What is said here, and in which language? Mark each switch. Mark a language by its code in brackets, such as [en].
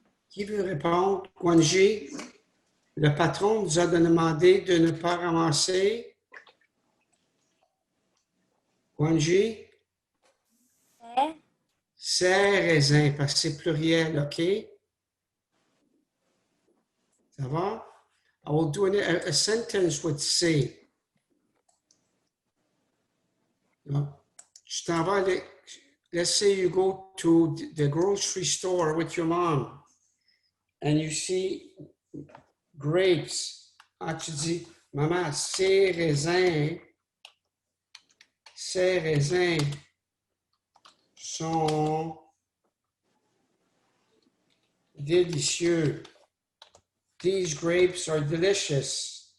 [fr] Qui veut répondre? Guanji, le patron nous a demandé de ne pas ramasser. Guanji, c'est raisin, parce que c'est pluriel, OK? Ça va? [en] I will do a sentence with say. [fr] Tu t'en vas, [en] let's say you go to the grocery store with your mom and you see grapes. [fr] Ah, tu dis, maman, ces raisins sont délicieux. [en] These grapes are delicious.